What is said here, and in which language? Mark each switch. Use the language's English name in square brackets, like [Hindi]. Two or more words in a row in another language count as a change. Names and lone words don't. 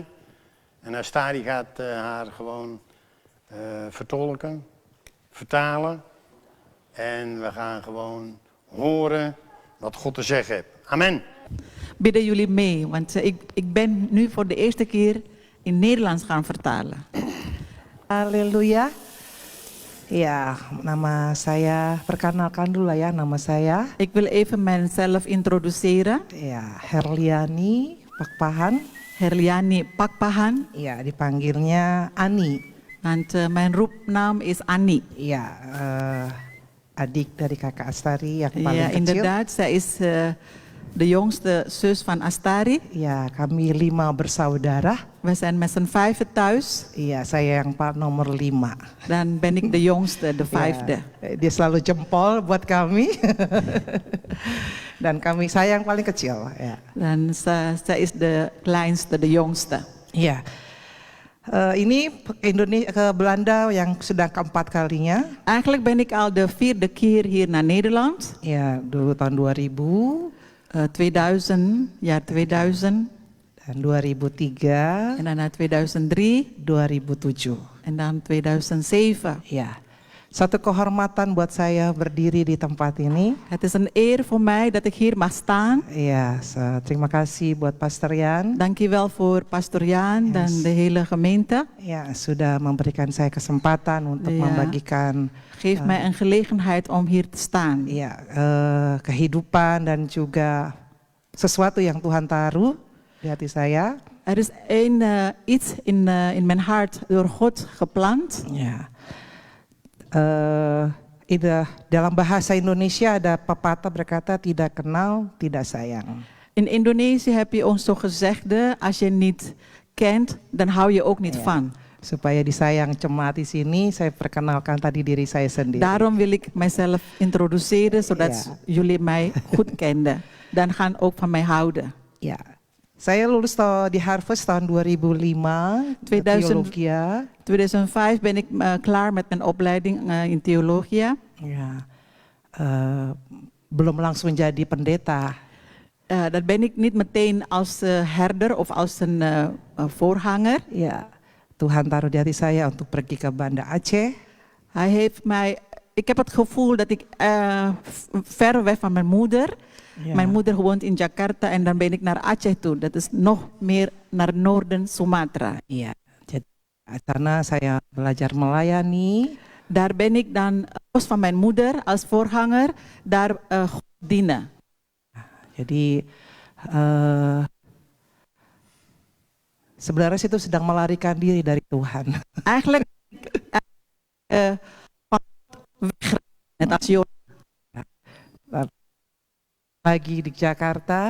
[Dutch] En Astari gaat haar gewoon vertolken, vertalen. En we gaan gewoon horen wat God te zeggen heeft. Amen. Bidden jullie mee, want ik ben nu voor de eerste keer in Nederlands gaan vertalen. Haleluya. [Indonesian] Ya, nama saya, perkenalkan dulu ya nama saya. [Dutch] Ik wil even mijzelf introduceren. [Indonesian] Ya, Herliani Pakpahan. Herliani Pakpahan. Ya, dipanggilnya Ani. [Dutch] Want mijn roepnaam is Annie. [Indonesian] Ya, adik dari kakak Astari yang paling [Dutch] Ja, [Indonesian] kecil. [Dutch] inderdaad, zij is de jongste zus van Astari. [Indonesian] Ya, kami 5 bersaudara. [Dutch] We zijn met z'n 5 thuis. [Indonesian] Iya, saya yang nomor 5. [Dutch] Dan ben ik de jongste, de 5e. [Indonesian] Ya, dia selalu jempol buat kami. Dan saya yang paling kecil. Ya. [Dutch] Dan zij is de kleinste, de jongste. [Indonesian] Iya. Ini ke Belanda yang sudah keempat kalinya. [Dutch] Eigenlijk ben ik al de 4e keer hier naar Nederland. [Indonesian] Ya, dulu tahun 2000. 2000, [Dutch] jaar 2000. [Indonesian] Dan 2003. [Dutch] En daarna 2003. [Indonesian] 2007. [Dutch] En dan 2007. [Indonesian] Ya. Satu kehormatan buat saya berdiri di tempat ini. [Dutch] Het is een eer voor mij dat ik hier mag staan. [Indonesian] Ya, terima kasih buat Pastor Jan. [Dutch] Dankjewel voor Pastor Jan dan de hele gemeente. [Indonesian] Ya, sudah memberikan saya kesempatan untuk membagikan. [Dutch] Geef mij een gelegenheid om hier te staan. [Indonesian] Ya, kehidupan dan juga sesuatu yang Tuhan taruh di hati saya. [Dutch] Er is iets in mijn hart door God geplant. [Indonesian] Ya. Dalam bahasa Indonesia ada pepatah berkata tidak kenal, tidak sayang. [Dutch] In Indonesië heb je ons zo gezegde, als je niet kent, dan hou je ook niet van. [Indonesian] Supaya disayang cemat di sini, saya perkenalkan tadi diri saya sendiri. [Dutch] Daarom wil ik mijzelf introduceren, zodat jullie mij goed kenden. Dan gaan ook van mij houden. [Indonesian] Ya. Saya lulus di Harvard tahun 2005, teologi. [Dutch] 2005 ben ik klaar met mijn opleiding in theologie. [Indonesian] Ya, belum langsung jadi pendeta. [Dutch] Dat ben ik niet meteen als herder of als een voorganger. [Indonesian] Ya, Tuhan taruh di hati saya untuk pergi ke Banda Aceh. [Dutch] Hij heeft mij, ik heb het gevoel dat ik ver weg van mijn moeder. Ja. Mijn moeder woont in Jakarta en dan ben ik naar Aceh toe. Dat is nog meer naar noorden Sumatera. [Indonesian] Iya, jadi karena saya belajar melayani. [Dutch] Daar ben ik dan los van mijn moeder als voorganger daar dienen. [Indonesian] Jadi sebenarnya itu sedang melarikan diri dari Tuhan. [Dutch] Eigenlijk net als Jonas. [Indonesian] Lagi di Jakarta,